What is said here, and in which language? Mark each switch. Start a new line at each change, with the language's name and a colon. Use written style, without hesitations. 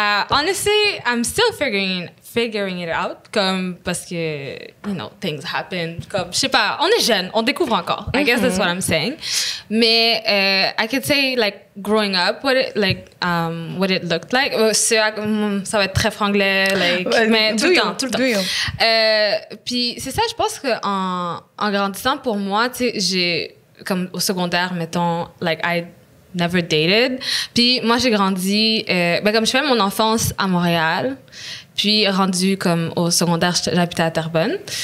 English: Honestly, I'm still figuring it out. Comme parce que you know things happen.
French: Comme je sais pas, on est jeune, on découvre encore.
English: I guess that's what I'm saying. Mais I could say like growing up, what it looked like.
French: Ça va être très franglais, like, mais tout le temps. Puis c'est ça, je pense que en grandissant pour moi, tu sais, j'ai comme au secondaire, mettons, like I never dated. Puis moi, j'ai grandi, comme je fais mon enfance à Montréal, puis rendu comme au secondaire, j'habitais à Terrebonne.